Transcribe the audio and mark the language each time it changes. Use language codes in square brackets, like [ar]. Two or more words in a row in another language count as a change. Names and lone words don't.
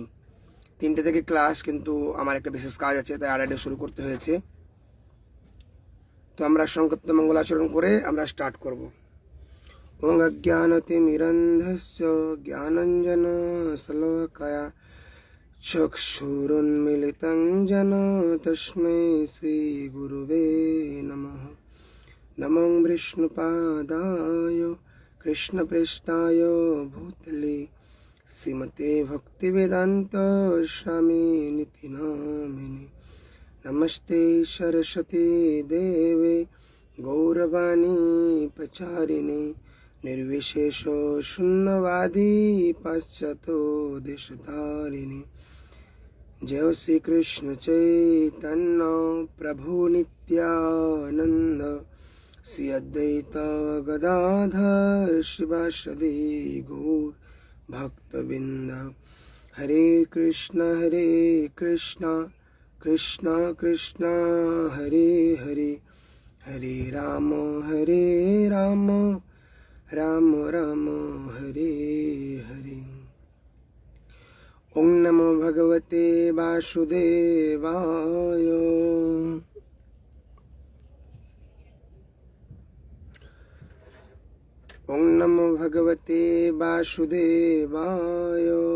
[bn] 3টে থেকে ক্লাস, কিন্তু আমার একটা বিশেষ কাজ আছে, তাই আড়াইটে শুরু করতে হয়েছে। তো আমরা সংক্ষিপ্ত মঙ্গলাচরণ করে আমরা স্টার্ট করব। [sa] ওং অজ্ঞানতিমিরন্ধস্য জ্ঞানাঞ্জনশলাকয়া চক্ষুরুন্মিলিतं येन তস্मै শ্রীগুরুবে নমঃ। নমো বিষ্ণুপাদায় কৃষ্ণপৃষ্ঠায় ভূতলে শ্রীমতে ভক্তিবেদান্ত স্বামিনিতি নামিনে। নমস্তে সরস্বতী দেবে গৌরবাণী প্রচারিণে निर्विशेष शून्यवादी पाश्चात्य देशधारिणी। जय श्री कृष्ण चैतन्य प्रभु नित्यानंद श्री अद्वैत गदाधर शिवासदि गौर भक्तवृंद। हरे कृष्ण कृष्ण कृष्ण हरे हरे, हरे राम राम राम हरे हरे। ओम नमो भगवते वासुदेवाय। ओम नमो भगवते वासुदेवाय।